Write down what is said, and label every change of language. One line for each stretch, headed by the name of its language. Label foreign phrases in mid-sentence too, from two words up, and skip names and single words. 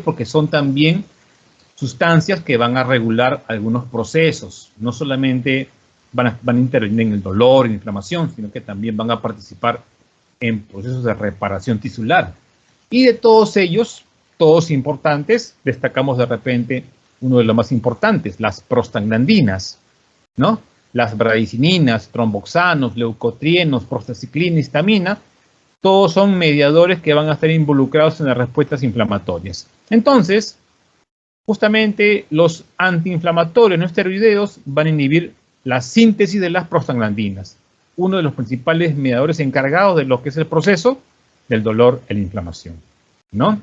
Spanish: Porque son también sustancias que van a regular algunos procesos, no solamente van a intervenir en el dolor y la inflamación, sino que también van a participar en procesos de reparación tisular. Y de todos ellos, todos importantes, destacamos de repente uno de los más importantes, las prostaglandinas, ¿no? Las bradicininas, tromboxanos, leucotrienos, prostaciclina, histamina, todos son mediadores que van a estar involucrados en las respuestas inflamatorias. Entonces, justamente los antiinflamatorios no esteroideos van a inhibir la síntesis de las prostaglandinas, uno de los principales mediadores encargados de lo que es el proceso del dolor y la inflamación, ¿no?